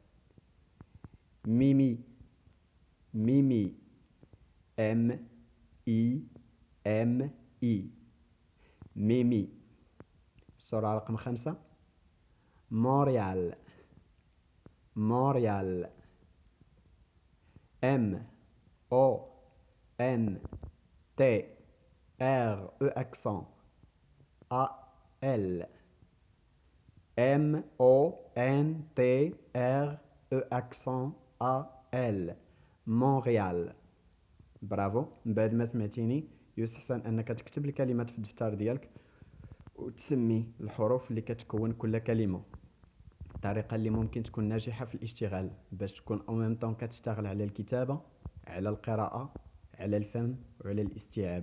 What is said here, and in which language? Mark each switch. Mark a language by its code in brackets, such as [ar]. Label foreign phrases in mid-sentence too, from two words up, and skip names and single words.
[ar] ميمي. ميمي. [fr] M I M I. [ar] ميمي. الصورة رقم 5. موريال. موريال. [fr] M O N T R E accent A L. M O N T R E accent A L. [ar] مونريال. برافو. من بعد ما سمعتيني يستحسن انك تكتب الكلمات في الدفتر ديالك وتسمي الحروف اللي كتكون كل كلمة. الطريقة اللي ممكن تكون ناجحة في الاشتغال باش تكون او ميم طون كتشتغل على الكتابة، على القراءة، على الفهم وعلى الاستيعاب.